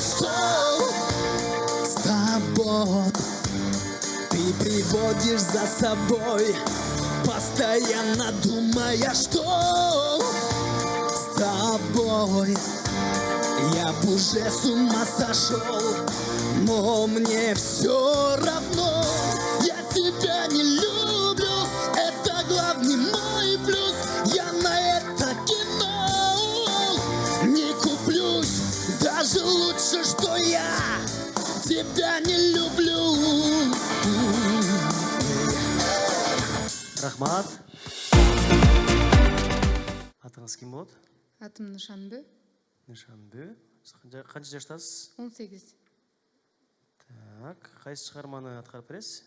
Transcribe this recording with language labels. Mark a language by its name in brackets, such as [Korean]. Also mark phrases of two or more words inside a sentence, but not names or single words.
[Russian] С тобой ты приводишь за собой, постоянно думая, что с тобой я б уже с ума сошел, но мне все равно. Я тебя не люблю, это главный мой плюс. Я на это кино не куплюсь, даже лучше, что я тебя не люблю. [Kazakh] Рахмат. Атыңыз кім болады? Атым Нышанбі. Нышанбі. Қанша жаштасыз? 18. Так, қайсы шығарманы атқарып бересіз?